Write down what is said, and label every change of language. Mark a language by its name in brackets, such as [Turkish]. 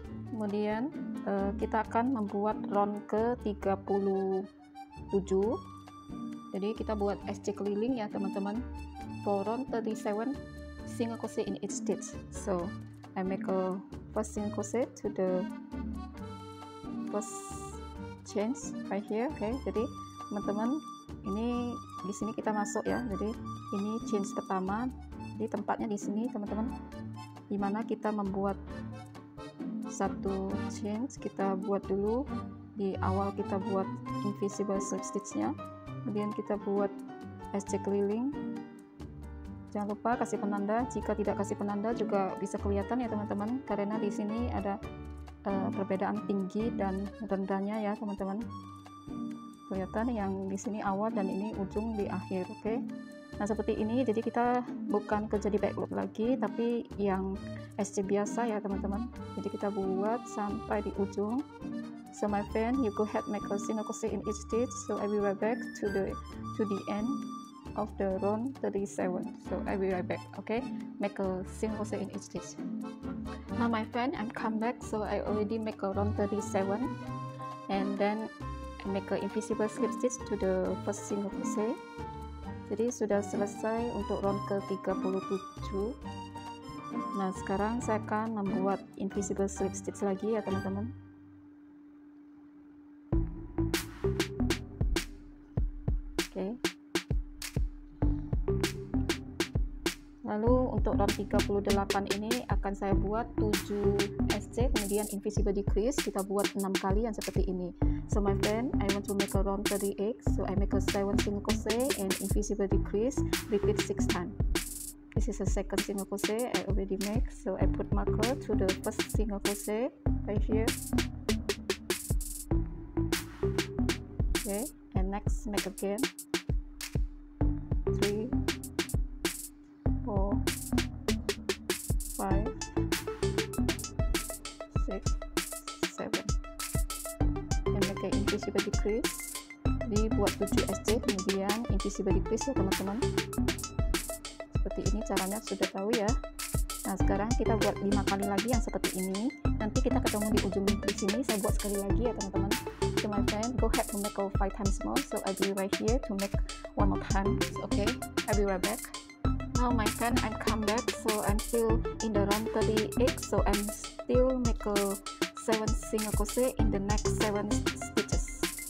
[Indonesian] Kemudian kita akan membuat round ke 37. Jadi kita buat SC keliling ya teman-teman. [English] For round 37 single crochet in each stitch. So I make a first single crochet to the first chain right here. [Indonesian] Okay, jadi teman-teman ini di sini kita masuk ya. Jadi ini chain pertama. Di tempatnya di sini teman-teman, dimana kita membuat satu chain, kita buat dulu di awal, kita buat invisible slip stitchnya, kemudian kita buat SC keliling. Jangan lupa kasih penanda, jika tidak kasih penanda juga bisa kelihatan ya teman-teman, karena di sini ada perbedaan tinggi dan rendahnya ya teman-teman. Kelihatan yang di sini awal dan ini ujung di akhir. Oke. Nah seperti ini, jadi kita bukan kerja di back loop lagi, tapi yang SC biasa ya teman-teman. Jadi kita buat sampai di ujung. [English] So my friend, you go ahead make a single crochet in each stitch. So I will right back to the end of the round 37. So I will right back. Okay, make a single crochet in each stitch. Now my friend, I'm come back. So I already make a round 37, and then I make a invisible slip stitch to the first single crochet. [Indonesian] Jadi sudah selesai untuk round ke-37. Nah sekarang saya akan membuat invisible slip stitch lagi ya teman-teman. Oke. Lalu untuk round 38 ini akan saya buat 7 SC, kemudian invisible decrease kita buat 6 kali yang seperti ini. [English] So my friend, I want to make a round 38, so I make a 7 single crochet and invisible decrease, repeat 6 times. This is a second single crochet I already make, so I put marker to the first single crochet right here. Okay, and next make again 3, 4, 5, 6, 7, and make an invisible decrease. [Indonesian] Jadi buat 7 SC kemudian invisible decrease ya teman-teman. Seperti ini caranya sudah tahu ya. Nah sekarang kita buat 5 kali lagi yang seperti ini. Nanti kita ketemu di ujung di sini. Saya buat sekali lagi ya teman-teman. [English] So my friend, go ahead to make 5 times more. So I'll be right here to make one more time. Okay, I'll be right back. Now my friend, I'm come back. So I'm still in the round 38. So I'm still make a 7 single crochet in the next 7 stitches.